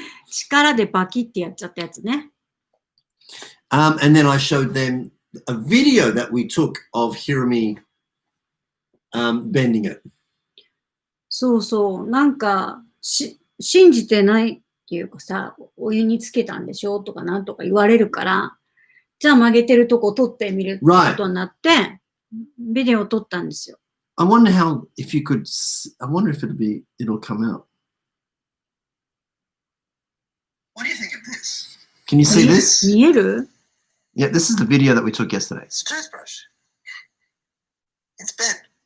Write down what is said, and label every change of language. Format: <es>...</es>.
<ja>力でバキってやっちゃったやつね。</ja> <en>And then I showed them a video that we took of Hiromi bending it.</en> <ja>そうそう。なんか、信じてないっていうかさ、お湯につけたんでしょとかなんとか言われるから、じゃあ曲げてるとこ撮ってみるってことになって、ビデオを撮ったんですよ。</ja> <en>I wonder if you could, I wonder if it'll come out. What do you think of this? Can you see this?</en> <ja>見える?</ja> <en>Yeah, this is the video that we took yesterday. It's a toothbrush. It's bent.</en>